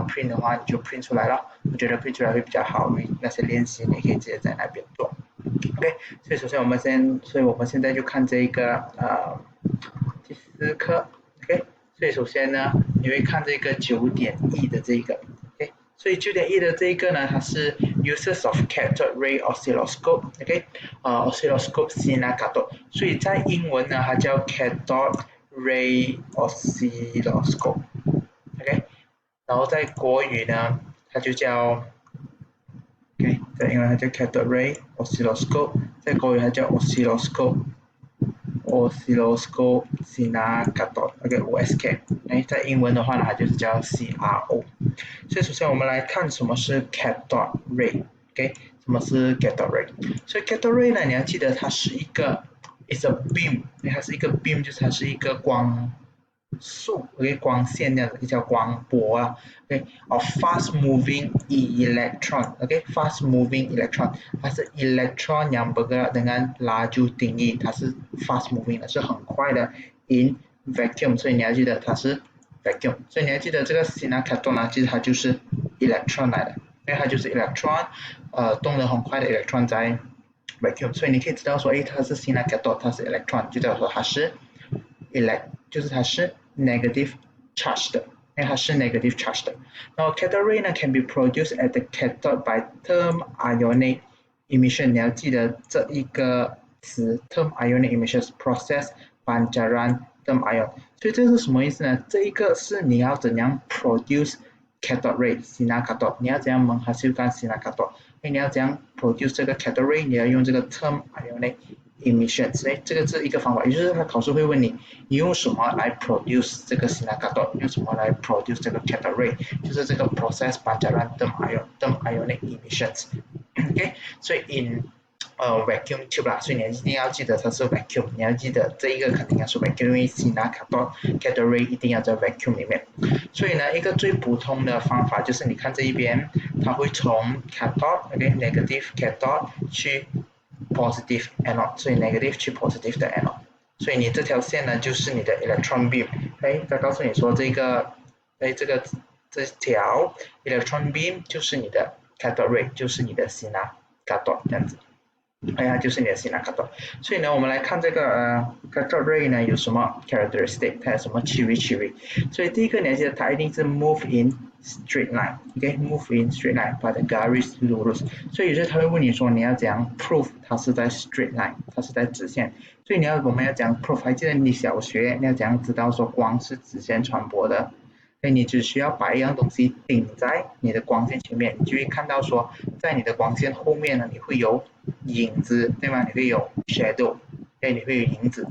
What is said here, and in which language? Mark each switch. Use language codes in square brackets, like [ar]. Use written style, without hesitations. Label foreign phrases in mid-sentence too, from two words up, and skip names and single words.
[zh] print 的话，你就 print 出来咯，我觉得 print 出来会比较好，因为那些练习你可以直接在那边做。OK，所以首先我们现在就看这个第四课。OK，所以首先呢，你会看这个9.1的这个。OK，所以9.1的这个呢，它是 [en] uses of cathode ray oscilloscope。 [zh] OK， [ms] oscilloscope signal cathode， [zh] 所以在英文呢，它叫 [en] cathode ray oscilloscope。 [zh] OK，然后在国语呢，它就叫 OK，在英文它叫 [en] cathode ray oscilloscope， [zh] 在国语它叫 [ms] oscilloscope signal cathode， [zh] OK，OSK。在英文的话呢，它就是叫 CRO。所以首先我们来看什么是 [en] cathode ray， [zh] OK，什么是 [en] cathode ray？ [zh] 所以 [en] cathode ray [zh] 呢，你要记得它是一个 [en] is a beam， [zh] 它是一个 beam，就是它是一个光束，OK，光线这样子，叫光波啊 [en] ，OK，of fast moving electron，OK，fast moving electron， [zh] 它是 [ms] electron yang bergerak dengan laju tinggi， [zh] 它是 [en] fast moving [zh] 的，是很快的 [en] in vacuum， [zh] 所以你要记得它是 vacuum，所以你要记得这个 signal cathode 呢，其实它就是 electron 来的，因为它就是 electron，动得很快的 electron 在 vacuum，所以你可以知道说，诶，它是 signal cathode，它是 electron，就代表说它是 就是它是 [en] negative charge [zh] 的，因为它是 [en] negative charge [zh] 的。 [en] 然后 cathode ray 呢 can be produced at the cathode by term ionic emission， [zh] 你要记得这一个词 [en] term ionic emission process [ms] pancaran term ion， [zh] 所以这是什么意思呢？这一个是你要怎样 [en] produce cathode ray [ms] sinar cathode， [zh] 你要怎样 [ms] menghasilkan sinar cathode， [zh] 你要怎样 produce 这个 [en] cathode ray， [zh] 你要用这个 [en] term ionic emission， [zh] 所以这个是一个方法，也就是他考试会问你，你用什么来 produce 这个 [ms] sinar cathode， [zh] 用什么来 produce 这个 [en] cathode ray， [zh] 就是这个 process pancaran [en] term ionic emissions。 [zh] OK， 所以 [en] in vacuum tube [zh] 啦，所以你一定要记得它是 vacuum， 你要记得这一个肯定要是 vacuum， 因为 [ms] sinar cathode ray [zh] 一定要在 vacuum 里面。所以呢，一个最普通的方法就是你看这一边，它会从 cathode，OK， [en] negative cathode [zh] 去 [en] positive anode， [zh] 所以 negative 去 positive 的 anode， 所以你这条线呢就是你的 [en] electron beam。 [zh] 它告诉你说这条 [en] electron beam [zh] 就是你的 [en] cathode ray， [zh] 就是你的 [ms] sinar cathode [zh] 这样子。就是你的 [ms] sinar cathode。 [zh] 所以呢，我们来看这个 [en] cathode ray [zh] 呢有什么 characteristic， 它有什么 ciri。所以第一个你要记得它一定是 [en] move in straight line， [zh] OK， [en] move in straight line [ms] pada garis lurus。 [zh] 所以有时候他会问你说你要怎样 prove 它是在 [en] straight line， [zh] 它是在直线。所以我们要讲 prove， 还记得你小学你要怎样知道说光是直线传播的？所以你只需要把一样东西顶在你的光线前面，你就会看到说，在你的光线后面呢，你会有影子，对吗？你会有 shadow， 你会有影子。